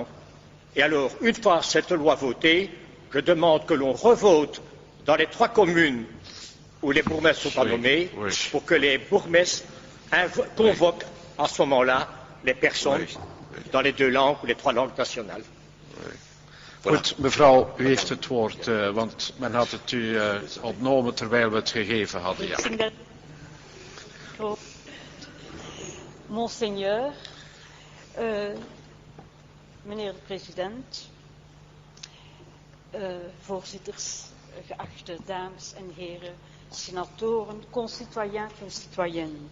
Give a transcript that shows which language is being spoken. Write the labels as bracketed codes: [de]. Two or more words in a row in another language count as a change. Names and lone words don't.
[fr] Et alors, une fois cette loi votée, je demande que l'on revote dans les 3 communes où les bourgmestres ne sont pas nommés, pour que les bourgmestres convoquent à ce moment-là les personnes dans les 2 langues ou les 3 langues nationales. [nl] Goed, mevrouw, u heeft het woord, want men had het u ontnomen terwijl we het gegeven hadden. Ja. Monseigneur, meneer de president, voorzitters, geachte dames en heren, senatoren, [fr] concitoyens, concitoyennes.